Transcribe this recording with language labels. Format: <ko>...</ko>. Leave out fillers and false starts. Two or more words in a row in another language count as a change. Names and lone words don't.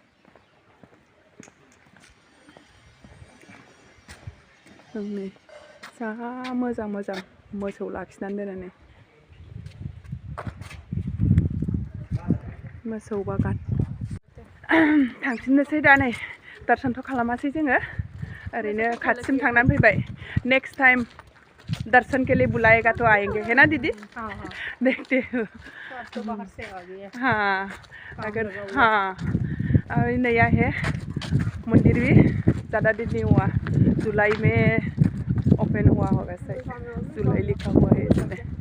<brx>नै जा मोजां मोजां मोसौ लाखिनानै दोननानै मोसौ बागान थांफिननोसै दा नै दर्शनथ' खालामासै जोङो ओरैनो खाथिसिम थांनानै फैबाय</brx> <en>next time</en> <hi>दर्शन के लिए बुलाएगा तो आएंगे है ना दीदी देखते हो हाँ अगर हाँ अभी नया है मंदिर भी ज़्यादा दिन नहीं हुआ जुलाई में ओपन हुआ होगा शायद जुलाई लिखा हुआ है इसमें</hi>